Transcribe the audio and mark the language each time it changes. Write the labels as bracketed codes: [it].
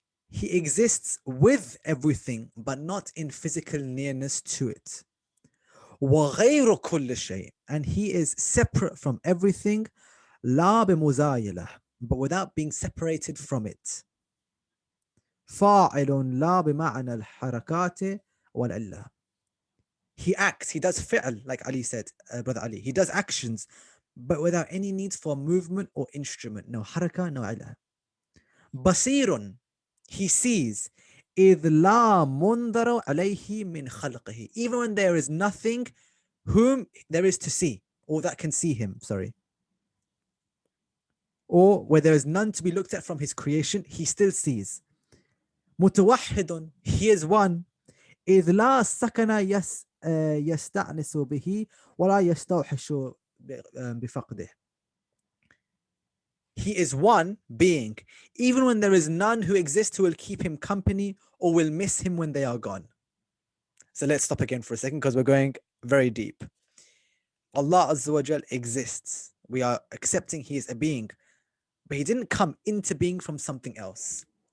[en] He exists with everything, but not in physical nearness to it. [ar] وغير كل شيء. [en] And he is separate from everything, [ar] لا بمزايلة, [en] but without being separated from it. [ar] فاعل لا بمعنى الحركات والعلة. [en] He acts, he does fi'l, like Ali said, Brother Ali. He does actions, but without any need for movement or instrument. No haraka, no ila. Basirun, he sees. [ar] إذ لا منظر عليه من خلقه. [en] Even when there is nothing whom there is to see, or that can see him, sorry. Or where there is none to be looked at from his creation, he still sees. متوحد, he is one. [ar] إذ لا سكن يستأنس به ولا يستوحش بفقده. [en] He is one being, even when there is none who exists who will keep him company or will miss him when they are gone. So let's stop again for a second because we're going very deep. Allah Azza wa Jal exists. We are accepting he is a being, but he didn't come into being from something else.